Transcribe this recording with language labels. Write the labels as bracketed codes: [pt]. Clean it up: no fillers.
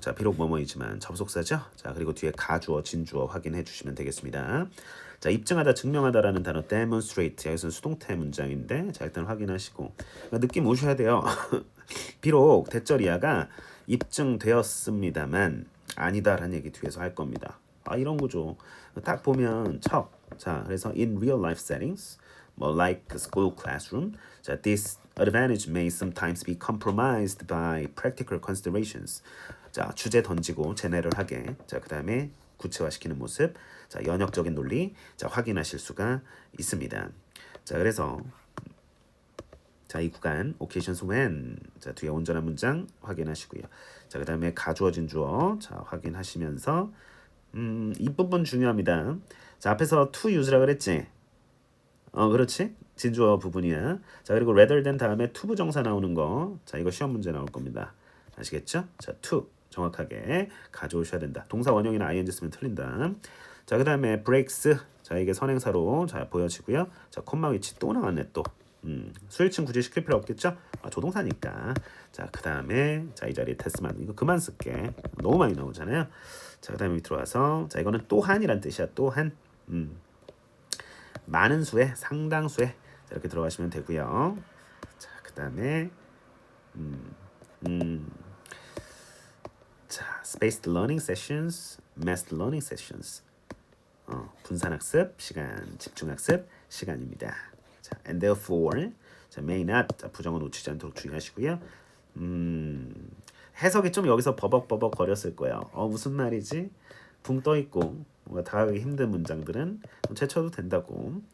[ko] 자, 비록 뭐뭐이지만 접속사죠. 자, 그리고 뒤에 가주어, 진주어 확인해 주시면 되겠습니다. 자, 입증하다, 증명하다라는 단어 demonstrate. 여기서는 수동태 문장인데 자, 일단 확인하시고 느낌 오셔야 돼요. 비록 대절이야가 입증되었습니다만 아니다라는 얘기 뒤에서 할 겁니다. 아, 이런 거죠. 딱 보면 척. [en] 자, 그래서 in real life settings, 뭐 like a school classroom. 자, this advantage may sometimes be compromised by practical considerations. [ko] 자, 주제 던지고 제네럴 하게. 자, 그다음에 구체화시키는 모습. 자, 연역적인 논리. 자, 확인하실 수가 있습니다. 자, 그래서 자, 이 구간 [en] occasions when [ko] 자, 뒤에 온전한 문장 확인하시고요. 자, 그다음에 가주어진 주어 자, 확인하시면서 이 부분 중요합니다. 자, 앞에서 to use라 그랬지? 그렇지? 진주어 부분이야. 자, 그리고 [en] rather than [ko] 다음에 to 부정사 나오는 거. 자, 이거 시험 문제 나올 겁니다. 아시겠죠? 자, to 정확하게 가져오셔야 된다. 동사 원형이나 ing 쓰면 틀린다. 자, 그다음에 breaks. 자, 이게 선행사로 자, 보여지고요. 자, 콤마 위치 또 나왔네 또. 수일층 굳이 시킬 필요 없겠죠? 조동사니까. 자, 그다음에 자, 이 자리에 테스만 이거 그만 쓸게. 너무 많이 나오잖아요. 자, 그다음에 밑으로 와서 자, 이거는 또한이란 뜻이야. 또한. 많은 수의 상당수의 자, 이렇게 들어가시면 되고요. 자, 그다음에 자, [en] spaced learning sessions, massed learning sessions. [ko] 분산학습 시간, 집중학습 시간입니다. 자, [en] and therefore, [ko] 자, [en] may not [ko] 자, 부정어 놓치지 않도록 주의하시고요. 해석이 좀 여기서 버벅버벅 거렸을 거예요. 무슨 말이지? 붕 떠 있고 뭔가 다가가기 힘든 문장들은 제쳐도 된다고.